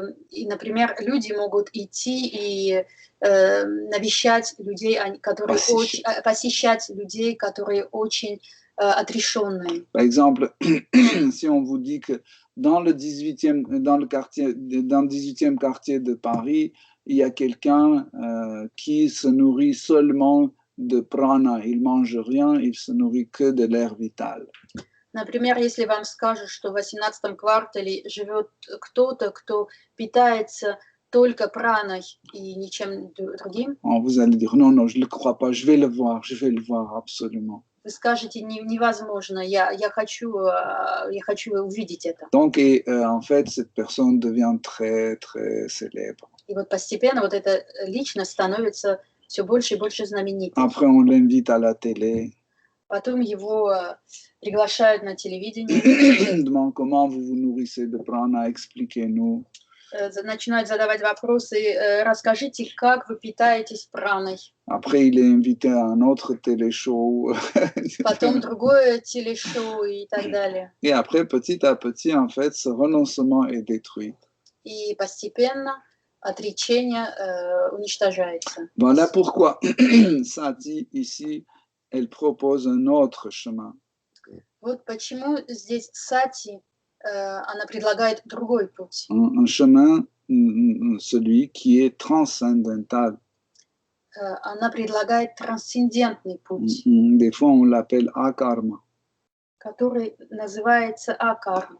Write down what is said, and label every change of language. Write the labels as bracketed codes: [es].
[ru] И, например, люди могут идти и навещать людей, которые очень, посещать людей, которые очень отрешенные. [fr] Par exemple, si on vous dit que dans le 18e, dans le 18e quartier de Paris, il y a quelqu'un qui se nourrit seulement de prana, il mange rien, il se nourrit que de l'air vital. [ru] Например, если вам скажут, что в 18-м квартале живет кто-то, кто питается только праной и ничем другим, [fr] vous allez dire non, non, je ne le crois pas, je vais le voir absolument. [ru] Вы скажете, невозможно, я хочу увидеть это. [fr] Donc, en fait, cette personne devient très, très célèbre. [ru] И вот постепенно вот эта личность становится все больше и больше знаменитой. [fr] Après, on l'invite à la télé. [ru] Потом его приглашают на телевидение. [fr] Demande comment vous vous nourrissez de prana, expliquez-nous. [ru] Начинают задавать вопросы, расскажите, как вы питаетесь праной. [fr] Après, il est invité à un autre télé-show. [ru] Потом другое телешоу и так далее. [fr] Et après, petit à petit, en fait, ce renoncement est détruit. [ru] И постепенно отречение уничтожается. [fr] Voilà pourquoi Sati, ici, elle propose un autre chemin. [ru] Вот почему здесь Сати, она предлагает другой путь. [fr] Un chemin, celui qui est transcendantal. [ru] Она предлагает трансцендентный путь. [fr] Des fois, on l'appelle akarma. [ru] Который называется акарма.